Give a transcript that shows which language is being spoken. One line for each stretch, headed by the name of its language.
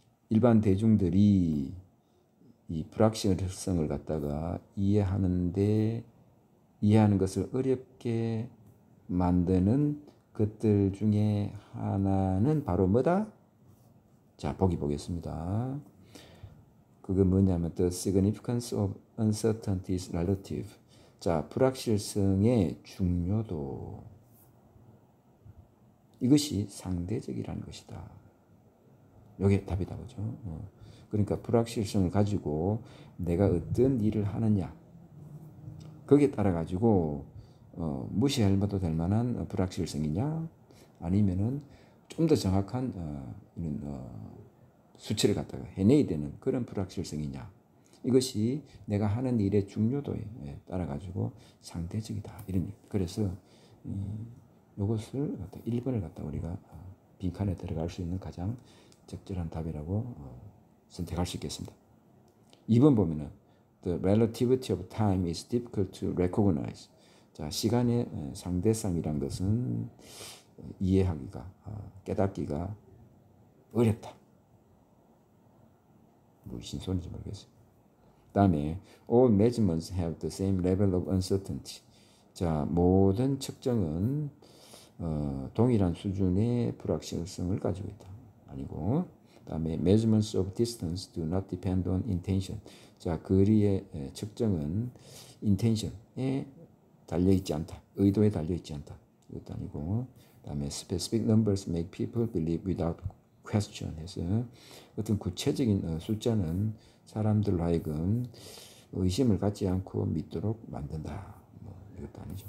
Korean: 일반 대중들이 이 불확실성을 갖다가 이해하는 것을 어렵게 만드는 것들 중에 하나는 바로 뭐다? 자, 보겠습니다. 그게 뭐냐면
English: the significance of uncertainty is relative.
Korean: 자, 불확실성의 중요도, 이것이 상대적이라는 것이다. 이게 답이다, 그죠? 그러니까 불확실성을 가지고 내가 어떤 일을 하느냐, 거기에 따라 가지고 무시해도 될 만한 불확실성이냐, 아니면은 좀 더 정확한 이런 수치를 갖다가 해내야 되는 그런 불확실성이냐, 이것이 내가 하는 일의 중요도에 따라 가지고 상대적이다. 이런 얘기. 그래서 이것을 1번을 갖다 우리가 빈칸에 들어갈 수 있는 가장 적절한 답이라고 선택할 수 있겠습니다. 2번 보면은
English: the relativity of time is difficult to recognize.
Korean: 자, 시간의 상대성이란 것은 이해하기가, 깨닫기가 어렵다. 무슨 소리인지 모르겠어요. 다음에
English: all measurements have the same level of uncertainty.
Korean: 자, 모든 측정은 동일한 수준의 불확실성을 가지고 있다. 아니고, 다음에
English: measurements of distance do not depend on intention.
Korean: 자, 거리의 측정은 intention에 달려있지 않다. 의도에 달려있지 않다. 이것도 아니고, 다음에
English: specific numbers make people believe without question
Korean: 해서 어떤 구체적인 숫자는 사람들로 하여금 의심을 갖지 않고 믿도록 만든다. 이것도 아니죠.